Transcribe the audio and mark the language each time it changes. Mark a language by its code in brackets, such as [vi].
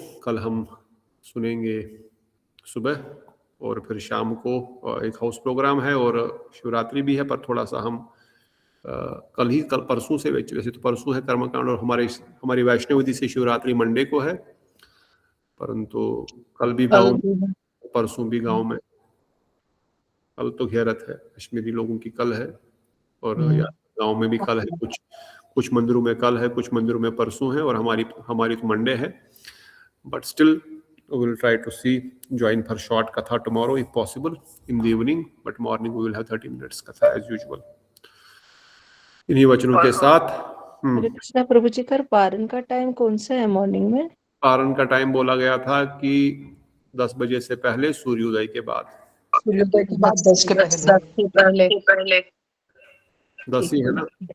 [hi] कल हम सुनेंगे सुबह और फिर शाम को एक हाउस प्रोग्राम है और शिवरात्रि भी है, पर थोड़ा सा हम कल परसों से, वैसे तो परसों है कर्मकांड और हमारी वैष्णव विधि से शिवरात्रि मंडे को है, परंतु कल भी गाँव, परसों भी गांव में। कल तो घेरत है, कश्मीरी लोगों की कल है और गांव में भी कल है, कुछ मंदिरों में कल है, कुछ मंदिरों में परसों है और हमारी तो मंडे है। [en] But still we will try to join for short katha tomorrow if possible in the evening, but morning we will have 30 minutes katha as usual। [hi] इन्हीं वचनों के साथ हरे कृष्णा प्रभु जी, कर पारण का टाइम कौन सा है मॉर्निंग में? पारण का टाइम बोला गया था कि 10 बजे से पहले, सूर्योदय के बाद। सूर्योदय के बाद 10 के पहले 10 ही है ना।